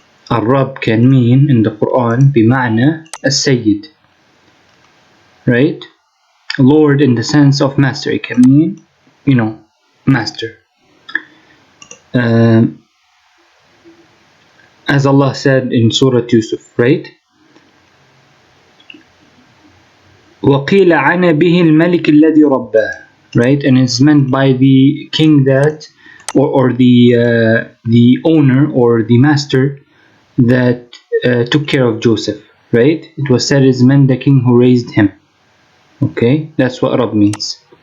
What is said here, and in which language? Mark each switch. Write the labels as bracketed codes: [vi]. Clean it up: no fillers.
[en] Ar-Rabb can mean in the Quran [ar] bima'na as-Sayyid, [en] right? Lord in the sense of master. It can mean, master. As Allah said in Surah Yusuf, right? [ar] وَقِيلَ عَنَ بِهِ الْمَلِكِ الَّذِي رَبَّاهُ, [en] right? And it's meant by the king that, or the owner or the master that took care of Joseph, right? It was said it's meant the king who raised him. Okay, that's what Rabb means.